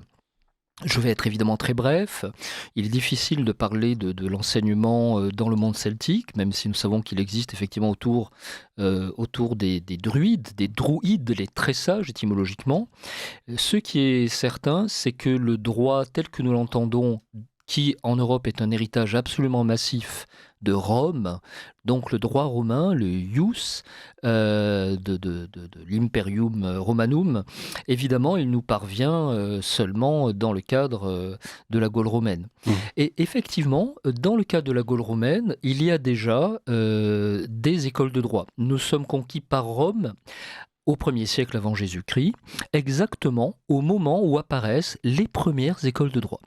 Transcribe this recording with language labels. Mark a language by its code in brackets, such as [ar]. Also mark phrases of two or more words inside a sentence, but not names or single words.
[fr] Je vais être évidemment très bref. Il est difficile de parler de l'enseignement dans le monde celtique, même si nous savons qu'il existe effectivement autour des druides, les très sages étymologiquement. Ce qui est certain, c'est que le droit tel que nous l'entendons, qui en Europe est un héritage absolument massif de Rome, donc le droit romain, le ius de l' [la] Imperium Romanum, [fr] évidemment, il nous parvient seulement dans le cadre de la Gaule romaine. Et effectivement, dans le cadre de la Gaule romaine, il y a déjà des écoles de droit. Nous sommes conquis par Rome au 1er siècle avant Jésus-Christ, exactement au moment où apparaissent les premières écoles de droit.